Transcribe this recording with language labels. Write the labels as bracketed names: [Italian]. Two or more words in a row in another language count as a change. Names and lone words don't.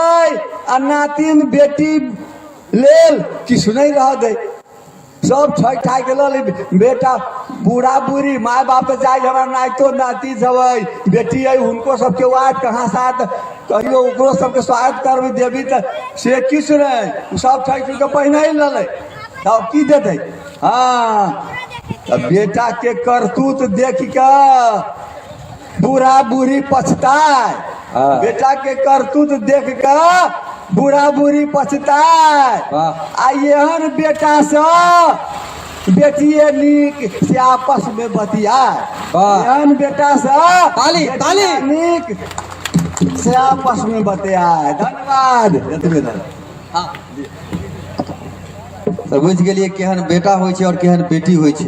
[Maithili] आ नातिन बेटी लेल किछु नहीं रह दे सब ठक ठाक के लल बेटा बूढ़ा बूढ़ी माय बाप जाए हमारा नातो नाती सब बेटी है उनको सबके वाट कहाँ साथ कहियो ओकरो सबके स्वागत करबे देवी त से किछु नहीं सब ठक के पहिने ही लल तब की देते। हाँ तब बेटा के करतूत देख के बूढ़ा बूढ़ी पछताए बेटा के करतूत देख के बूढ़ा बूढ़ी पछताए आ एहन बेटा से बेटिए नीक से आपस में बतियाए। वाह। एहन बेटा से ताली, बेटिया ताली। नीक से आपस में बतियाए। धन्यवाद। एतबे धन्यवाद। हाँ तो बुझ गेलिए केहन बेटा होइ छै और केहन बेटी होइ छै।